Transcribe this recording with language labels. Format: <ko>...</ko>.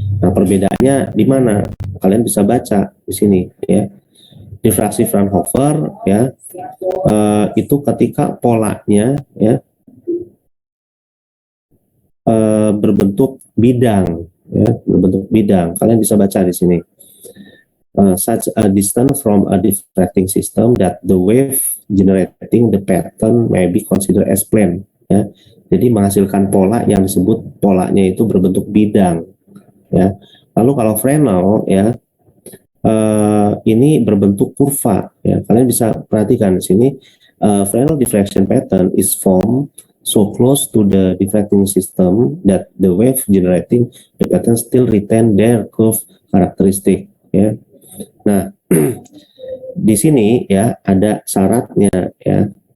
<id>Nah, perbedaannya di mana? Kalian bisa baca di sini ya. Difraksi Fraunhofer ya itu ketika polanya ya berbentuk bidang ya, berbentuk bidang. Kalian bisa baca di sini.</id> <en>Such a distance from a diffracting system that the wave generating the pattern may be considered as plane.</en> <id>Ya. Jadi menghasilkan pola yang disebut polanya itu berbentuk bidang. Ya. Lalu kalau Fresnel ya ini berbentuk kurva. Ya. Kalian bisa perhatikan di sini</id> <en>Fresnel diffraction pattern is formed so close to the diffracting system that the wave generating the pattern still retain their curve characteristic.</en> <id>Ya. Nah, di sini ya ada syaratnya ya.</id>